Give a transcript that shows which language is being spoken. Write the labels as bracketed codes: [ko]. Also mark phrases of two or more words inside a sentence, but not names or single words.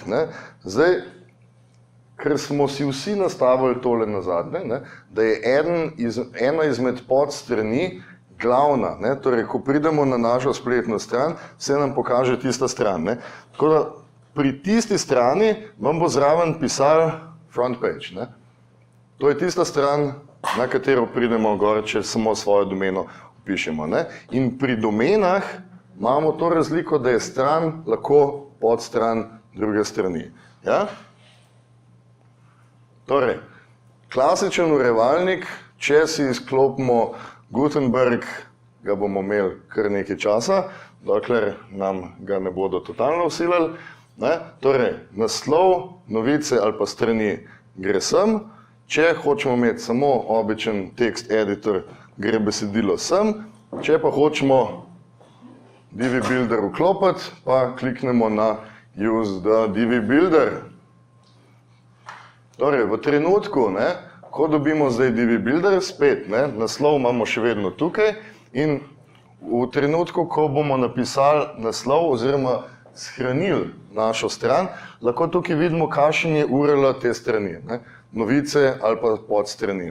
[sl] Zdaj, ker smo si vsi nastavili tole nazadnje, da je ena izmed podstrani glavna. Torej, ko pridemo na našo spletno stran, se nam pokaže tista stran. Tako da pri tisti strani vam bo zraven pisal [en] front page. [sl] To je tista stran, na katero pridemo gor, če samo svojo domeno vpišemo. In pri domenah imamo to razliko, da je stran lahko podstran druge strani. Torej, klasičen urejevalnik, če si izklopimo Gutenberg, ga bomo imeli kar nekaj časa, dokler nam ga ne bodo totalno vsilili. Torej, naslov, novice ali pa strani gre sem. Če hočemo imeti samo običen [en] text editor, [sl] gre besedilo sem. Če pa hočemo DV Builder vklopiti, pa kliknemo na [en] Use the DV Builder. [sl] Torej, v trenutku, ko dobimo zdaj DV Builder, spet, naslov imamo še vedno tukaj, in v trenutku, ko bomo napisali naslov oziroma shranili našo stran, lahko tukaj vidimo, kakšen je URL te strani, novice ali pa podstrani.